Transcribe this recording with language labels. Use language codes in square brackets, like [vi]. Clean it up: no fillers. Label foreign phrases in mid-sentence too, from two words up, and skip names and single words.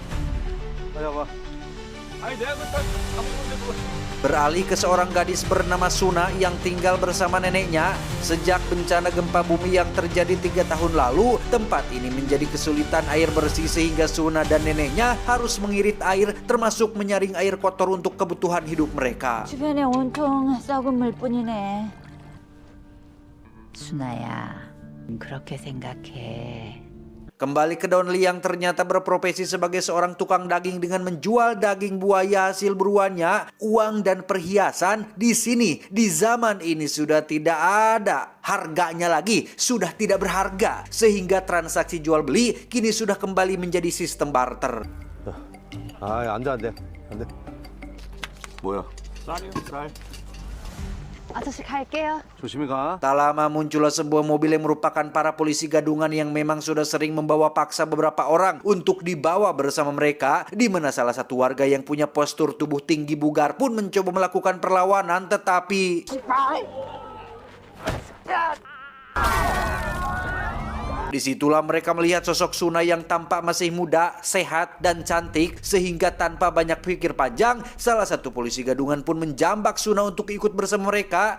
[id] Beralih ke seorang gadis bernama Suna yang tinggal bersama neneknya. Sejak bencana gempa bumi yang terjadi 3 tahun lalu, tempat ini menjadi kesulitan air bersih sehingga Suna dan neneknya harus mengirit air termasuk menyaring air kotor untuk kebutuhan hidup mereka. [ko] 주변에 온통 썩은 물뿐이네. 순아야, 그렇게 생각해. [id] Kembali ke Don Lee yang ternyata berprofesi sebagai seorang tukang daging dengan menjual daging buaya hasil buruannya, uang dan perhiasan di sini di zaman ini sudah tidak ada harganya lagi, sudah tidak berharga sehingga transaksi jual beli kini sudah kembali menjadi sistem barter. [ko] Ay, 안 돼. 뭐야? 쌀. 아저씨 갈게요. 조심히 가. [id] Tak lama muncullah sebuah mobil yang merupakan para polisi gadungan yang memang sudah sering membawa paksa beberapa orang untuk dibawa bersama mereka, di mana salah satu warga yang punya postur tubuh tinggi bugar pun mencoba melakukan perlawanan tetapi disitulah mereka melihat sosok Suna yang tampak masih muda, sehat, dan cantik sehingga tanpa banyak pikir panjang, salah satu polisi gadungan pun menjambak Suna untuk ikut bersama mereka.